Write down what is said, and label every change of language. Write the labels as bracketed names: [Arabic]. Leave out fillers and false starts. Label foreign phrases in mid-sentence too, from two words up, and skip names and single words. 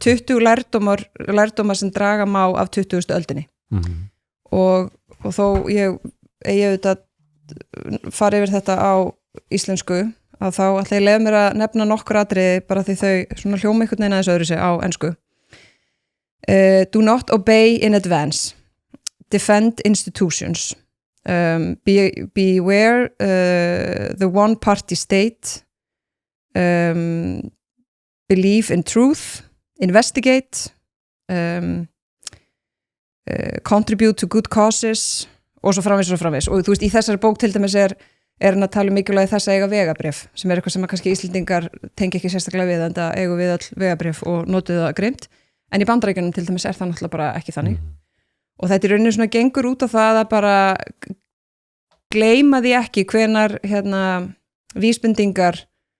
[Icelandic] 20 lærdómar sem draga má af 20. öldinni og þó ég auðvitað fara yfir þetta á íslensku að þá ætla ég lefa mér að nefna nokkur atriði bara því þau svona hljóma einhvern veginn aðeins öðru sig á ensku [English] do not obey in advance defend institutions beware the one party state believe in truth investigate contribute to good causes [Icelandic] og svo framvegis og þú veist í þessari bók til dæmis hann að tala mikilvægi þess að eiga vegabréf sem eitthvað sem að kannski Íslendingar tengi ekki sérstaklega við en það eigum við öll vegabréf og notuðu það grimt en í Bandaríkjunum til dæmis það náttúrulega bara ekki þannig og þetta í rauninni svona gengur út á það að bara gleyma því ekki hvenar vísbendingar